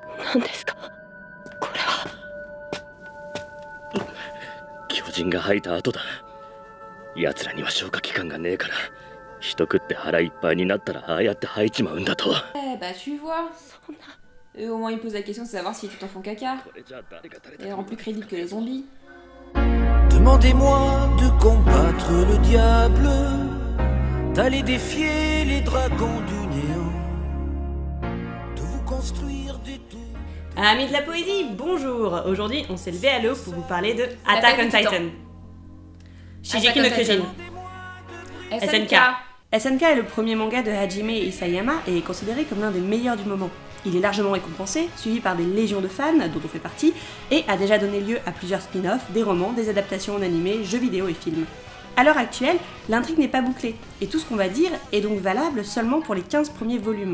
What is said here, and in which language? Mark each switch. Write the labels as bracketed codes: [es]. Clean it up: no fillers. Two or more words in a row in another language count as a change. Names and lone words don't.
[ja] 何ですかこれは。巨人が吐いた後だ。奴らには消化器官がねえから、人食って腹いっぱいになったらああやって吐いちまうんだと。 [fr] Bah tu vois. Eux au moins ils posent la question de savoir si tu t'en font caca. Et rend plus crédible que les zombies. Demandez-moi de combattre le diable, d'aller défier les dragons du néant, de vous construire des tours. Amis de la poésie, bonjour. Aujourd'hui, on s'est levé à l'eau pour vous parler de Attack on Titan. Shingeki no Kyojin. SNK. SNK est le premier manga de Hajime Isayama et est considéré comme l'un des meilleurs du moment. Il est largement récompensé, suivi par des légions de fans, dont on fait partie, et a déjà donné lieu à plusieurs spin-offs, des romans, des adaptations en animé, jeux vidéo et films. À l'heure actuelle, l'intrigue n'est pas bouclée, et tout ce qu'on va dire est donc valable seulement pour les 15 premiers volumes.